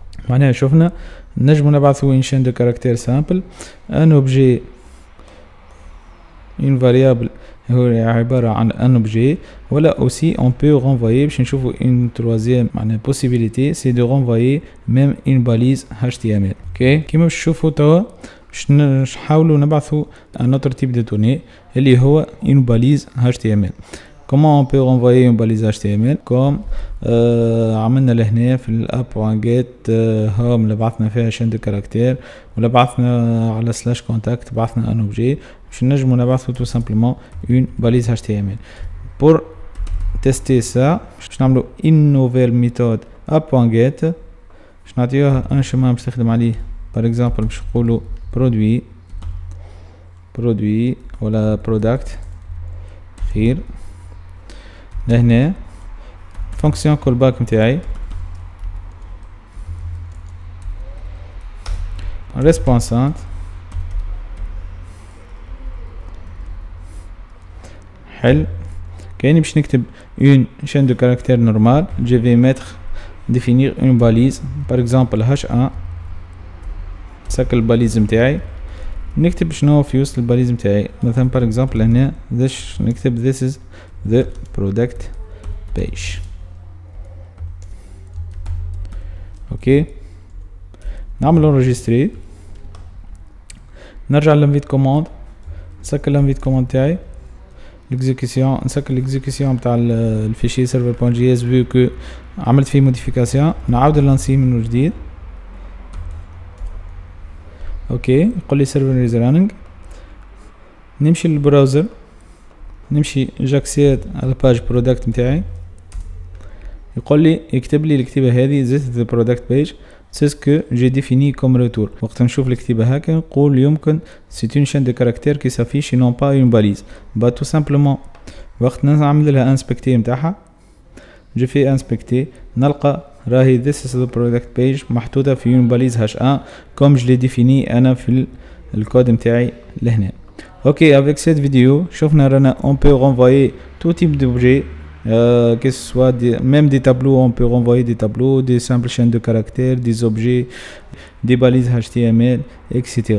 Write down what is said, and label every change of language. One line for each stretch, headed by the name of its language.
Arabic: معناها شفنا نجمو نبعثو
French: ان شين دو كاركتير سامبل ان اوبجي une variable هو عبارة عن un objet ولا aussi on peut renvoyer باش نشوفو une troisième معناها possibilité c'est de renvoyer même une balise HTML.
Arabic: اوكي كيما باش نشوفو توا باش نحاولو نبعثو
French: un autre type de données
Arabic: اللي هو une balise HTML.
French: comment on peut renvoyer une balise HTML comme
Arabic: عملنا لهنا في الاب.get هوم اللي بعثنا فيها
French: chaîne de caractères ولا بعثنا على /contact بعثنا un objet
Arabic: باش نجمو نبعثو
French: tout simplement une balise HTML. pour tester ça
Arabic: باش نعملو
French: une nouvelle méthode app.get
Arabic: باش نعطيوها un chemin باش تخدم عليه par exemple باش نقولو produit ولا product خير. لهنا fonction callback نتاعي response حل كأني باش نكتب une chaîne de caractères normale.
French: je vais mettre définir une balise par exemple h1
Arabic: سكر الباليز نتاعي نكتب شنو في وسط الباليز متاعي. مثلا par exemple هنا نكتب
English: this is the product page.
Arabic: اوكي نعمل enregistrer، نرجع للانفيت كوماند، نسكر الانفيت كوماند تاعي، l'exécution نسكر l'exécution نتاع الفيشي server.js vu que عملت فيه modification، نعاود نلانسيه من جديد. اوكي يقول لي server is running، نمشي للبراوزر، نمشي جاكسيت على باج برودكت نتاعي، يقول لي يكتب لي الكتيبه هذه this is the product page
French: c'est ce que j'ai défini comme retour.
Arabic: وقت نشوف الكتيبه هكا نقول يمكن
French: c'est une chaîne de caractères qui s'affiche et non pas une balise. bah tout simplement
Arabic: وقت نعمل لها انسبكتي نتاعها جو في انسبكتي نلقى راهي this is the product page محطوطه في une balise h1
French: comme je l'ai défini
Arabic: انا في الكود نتاعي لهنا.
French: Ok, avec cette vidéo, on peut renvoyer tout type d'objets, que ce soit même des tableaux, on peut renvoyer des tableaux, des simples chaînes de caractères, des objets, des balises HTML, etc.